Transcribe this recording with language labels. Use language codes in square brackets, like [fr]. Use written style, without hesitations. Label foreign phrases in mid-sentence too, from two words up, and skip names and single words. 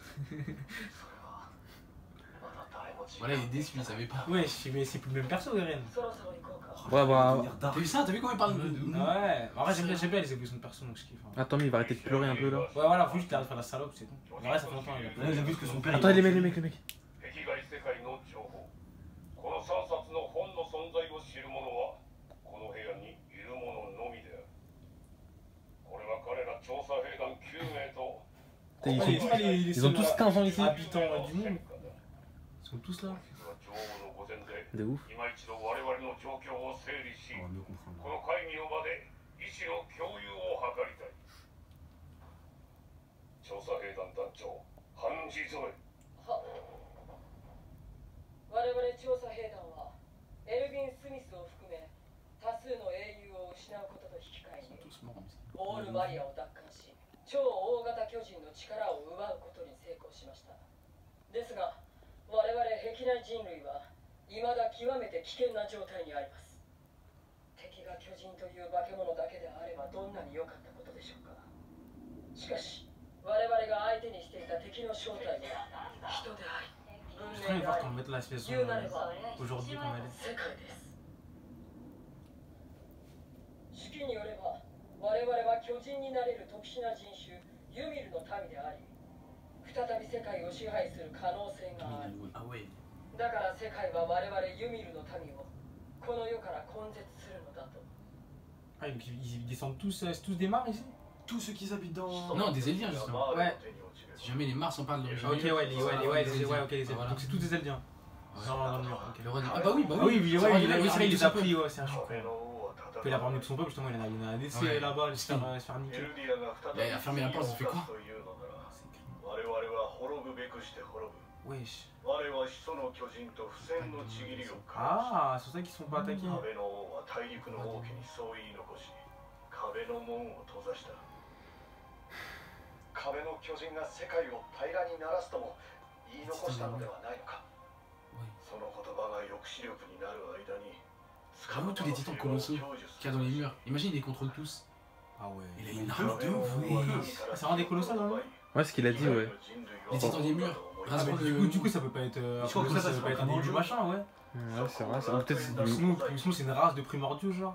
[fr] Voilà, il est déçu, il savait pas. Ouais, mais c'est plus le même perso, Eren. Ouais, bah. T'as vu ça? T'as vu comment il parle de Ouais, en vrai, j'aime bien les évolutions de perso, donc je kiffe. Ouais, Attends, mais il va arrêter de pleurer un peu là. voilà, faut juste qu'il arrête de faire la salope, c'est tout. En vrai, ça fait longtemps, il a Là, il a vu que son père. Attends, les mecs, les mecs, les mecs. [ja] 壁外世界の情報この3冊の本の存在を知る者はこの部屋にいる者のみであるこれは彼ら調査兵団9名と [fr] Putain, ils ont tous 15 ans ici. habitants du monde. Ils sont tous là. [ja] 実は女王の御前で [fr] De ouf. [ja] 今一度我々の状況を整理し [fr] On va mieux comprendre. [ja] この会議の場で意思の共有を図りたい調査兵団団長ハンジゾエ我々調査兵団はエルヴィン・スミスを含め多数の英雄を失うことと引き換えに [fr] Tous morts comme ça. [ja] オールマリアを奪還し超大型巨人の力を奪うことに成功しましたですが我々壁内人類は未だ極めて危険な状態にあります敵が巨人という化け物だけであればどんなに良かったことでしょうかしかし我々が相手にしていた敵の正体は人であり [fr] Je vais voir qu'on mette la situation aujourd'hui comme elle est. [ja] 世界です手記によれば我々は巨人になれる特殊な人種ユミルの民であり再び世界を支配する可能性がある [fr] Ah ouais. [ja] だから世界は我々ユミルの民をこの世から根絶するのだと [fr] Ah, donc ils descendent tous des mares ici? Tous ceux qui habitent dans. Non, des Eldiens justement. Ouais. Si jamais les Mars on parle d'origine. Ok, ouais, ok, les Eldiens. donc c'est tous des Eldiens. Genre dans le mur, ok. Le roi dit. Ah bah oui, bah Ah oui, oui. ouais, il a les a pris, ouais, c'est un [ja] こ [fr] chouette. [ja] の王は戦 [fr] Puis il a parlé de son peuple, justement, il en a un essai Ouais. là-bas, se faire [ja] エ [fr] niquer. [ja] ルディアが再び [fr] Il a fermé la porte, il fait quoi [ja] というのなら我々は滅ぶべくして滅ぶ [fr] Wesh. [ja] 我は始祖の巨人と不戦のちぎりを交わし [fr] Ah, c'est pour ça qu'ils sont pas attaqués. [ja] 安倍の王は大陸の王家にそう言い残し完壁の門を閉ざした。壁の巨人が世界を平らにならすとも言い残したのではないのか。その言葉が抑止力になる間に [fr] Vraiment tous les titans colossaux qu'il y a dans les murs. Imagine, il les contrôle tous. Ah ouais. Il a une arme de ouf. C'est vraiment des colossaux, non? Ouais, ce qu'il a dit, ouais. Les titans des murs. Ah, mais du coup, ça peut pas être. Je crois que ça peut être un du machin, ouais. Ouais, c'est vrai, ça peut-être. Sinon, c'est une race de primordiaux, genre.